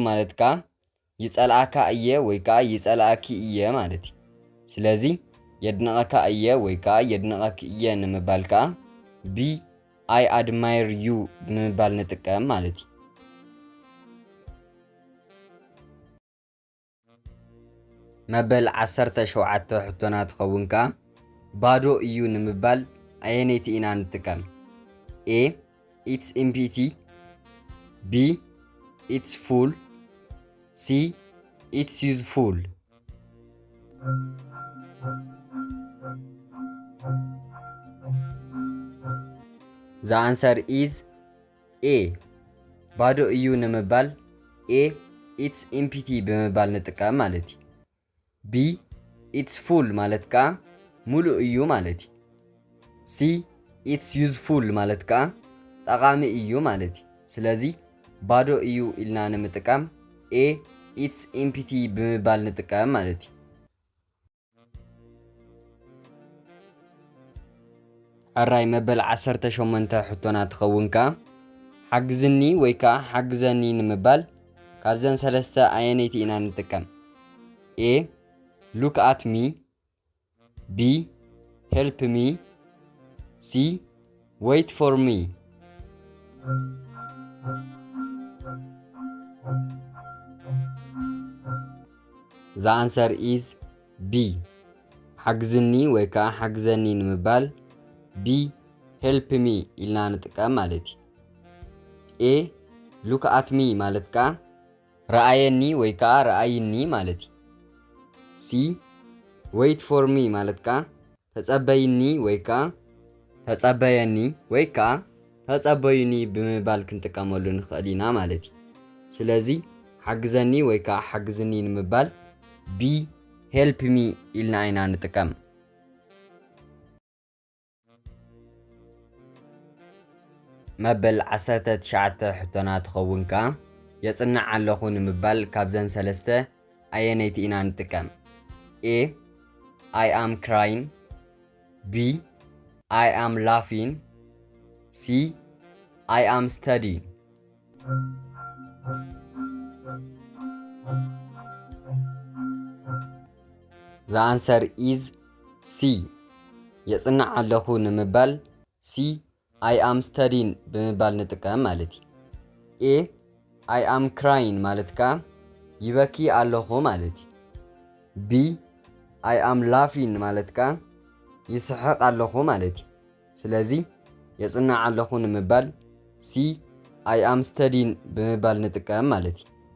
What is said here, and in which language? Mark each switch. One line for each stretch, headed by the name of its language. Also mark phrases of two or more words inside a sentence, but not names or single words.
Tigrinya: ማለት ከዓ ይጸልኣካ እየ ወይ ከዓ ይጸልኣኪ እየ ማለት እዩ። ስለዚ የድንቐካ እየ ወይ ከዓ የድንቐኪ እየ ንምባል ከዓ B
English: I admire you
Tigrinya: ብምባል ንጥቀም ማለት እዩ። መበል 17 ሕቶናት ትኸውን ከዓ ባዶ እዩ ንምባል ኣየነይቲ ኢና ንጥቀም?
English: A it's empty B it's full C it's useful The answer is A
Tigrinya: ባዶ እዩ ንምባል
English: A it's empty
Tigrinya: ብምባል ንጥቀም ማለት እዩ። B
English: it's full
Tigrinya: ማለት ከዓ ሙሉእ እዩ ማለት እዩ። C
English: it's useful
Tigrinya: ማለት ከዓ ጠቓሚ እዩ ማለት እዩ። ስለዚ ባዶ እዩ ኢልና ንምጥቃም A
English: it's empty
Tigrinya: ብምባል ንጥቀም ማለት እዩ። ዓራይ መበል 18 ሕቶናት ትኸውን ከዓ ሓግዝኒ ወይ ከዓ ሓግዘኒ ንምባል ካብዘን ሰለስተ ኣየነይቲ ኢና ንጥቀም?
English: A look at me B help me C wait for me The answer is B
Tigrinya: ሓግዝኒ ወይ ከዓ ሓግዘኒ ንምባል B
English: help me
Tigrinya: ኢልና ንጥቀም ማለት እዩ። A
English: look at me
Tigrinya: ማለት ከዓ ረኣየኒ ወይ ከዓ ረኣይኒ ማለት እዩ። C
English: wait for me
Tigrinya: ማለት ከዓ ተጸበይኒ ወይ ከዓ ተጸበየኒ ወይ ከዓ ተጸበዩኒ ብምባል ክንጥቀመሉ ንኽእል ኢና ማለት እዩ። ስለዚ ሓግዘኒ ወይ ከዓ ሓግዝኒ ንምባል B
English: help me
Tigrinya: ኢልና ኢና ንጥቀም? መበል 19 ሕቶናት ትኸውን ከዓ የጽንዕ ኣለኹ ንምባል ካብዘን ሰለስተ ኣየነይቲ ኢና ንጥቀም?
English: A I am crying B I am laughing C I am studying The answer is C
Tigrinya: የጽንዕ ኣለኹ ንምባል C
English: I am studying
Tigrinya: ብምባል ንጥቀም ማለት እዩ። A
English: I am crying
Tigrinya: ማለት ከዓ ይበኪ ኣለኹ ማለት እዩ። B
English: I am laughing
Tigrinya: ማለት ከዓ ይስሕቕ ኣለኹ ማለት እዩ። ስለዚ የጽንዕ ኣለኹ ንምባል C
English: I am studying
Tigrinya: ብምባል ንጥቀም ማለት እዩ።